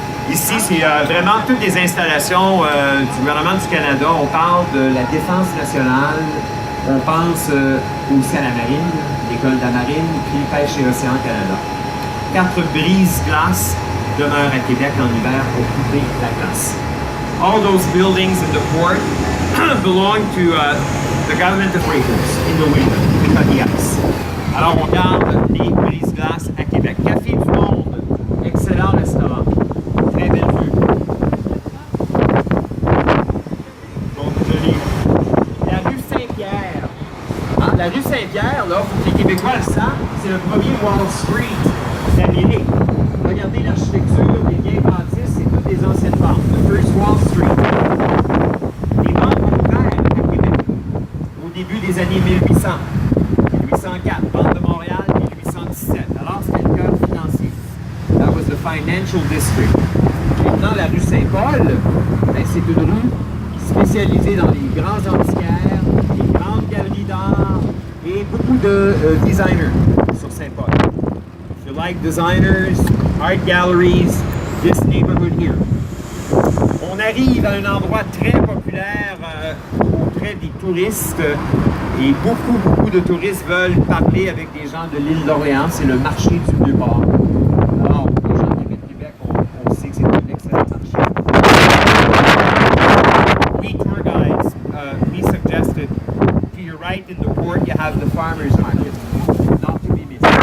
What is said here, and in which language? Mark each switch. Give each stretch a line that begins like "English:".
French: Ici, c'est vraiment toutes les installations du gouvernement du Canada. On parle de la défense nationale, on pense aussi à la marine, l'école de la marine, puis Pêche et Océan Canada. 4 brise-glaces demeurent à Québec en hiver pour couper la glace.
English: All those buildings in the port belong to the government operators in the winter, to cut the ice.
French: Alors, on garde les brise-glaces à Québec. Café du Monde, excellent restaurant. Très belle vue. Donc, joli. La rue Saint-Pierre. Hein? La rue Saint-Pierre, là, faut que les Québécois le savent, c'est le premier Wall Street d'Amérique. Regardez l'architecture, les vieilles bâtisses, c'est toutes des anciennes banques.
English: The First Wall Street.
French: Les banques ont ouvert à Québec au début des années 1800. 1804, Banque de Montréal, 1817. Alors, c'était le cœur financier.
English: That was the financial district.
French: Maintenant, la rue Saint-Paul, ben, c'est une rue spécialisée dans les grands antiquaires, les grandes galeries d'art et beaucoup de designers sur Saint-Paul.
English: If you like designers, art galleries, this neighborhood here.
French: On arrive à un endroit très populaire auprès des touristes et beaucoup de touristes veulent parler avec des gens de l'île d'Orléans. C'est le marché du Vieux-Port. Alors, les gens qui habitent Québec, on sait que c'est un excellent marché.
English: We tour guides, we suggested to your right in the port you have the farmers market, not to be missed.